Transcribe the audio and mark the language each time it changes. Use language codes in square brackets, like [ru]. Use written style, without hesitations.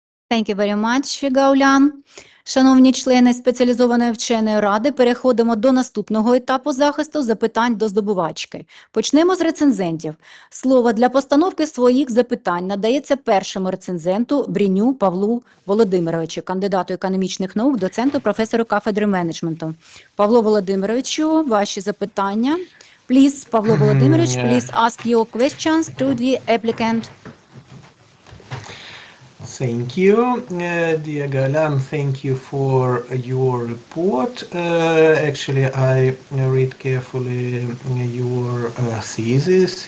[en] Thank you very much, Гао Лян. [uk] Шановні члени спеціалізованої вченої ради, переходимо до наступного етапу захисту запитань до здобувачки. Почнемо з рецензентів. Слово для постановки своїх запитань надається першому рецензенту Бріню Павлу Володимировичу, кандидату економічних наук, доценту, професору кафедри менеджменту. Павло Володимировичу, ваші запитання. [en] Please, Павло Володимирович, please ask your questions to the applicant. Thank you, dear Гао Лян. Thank you for your report. Actually, I read carefully your thesis.